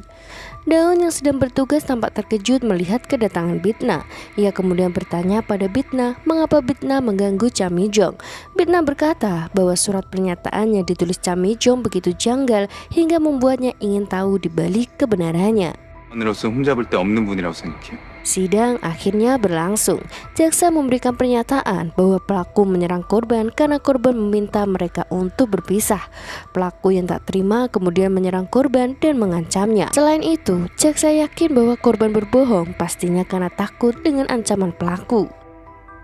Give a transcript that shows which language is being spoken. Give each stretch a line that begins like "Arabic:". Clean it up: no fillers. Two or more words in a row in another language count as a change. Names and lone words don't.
Indonesian: Daun yang sedang bertugas tampak terkejut melihat kedatangan Bitna. Ia kemudian bertanya pada Bitna mengapa Bitna mengganggu Cha Mi-jong. Bitna berkata bahwa surat pernyataan yang ditulis Cha Mi-jong begitu janggal hingga membuatnya ingin tahu dibalik kebenarannya.
Korean: 으로서 흠잡을 데 없는 분이라고 생각해요.
Indonesian: Sidang akhirnya berlangsung. Jaksa memberikan pernyataan bahwa pelaku menyerang korban karena korban meminta mereka untuk berpisah. Pelaku yang tak terima kemudian menyerang korban dan mengancamnya. Selain itu, jaksa yakin bahwa korban berbohong pastinya karena takut dengan ancaman pelaku.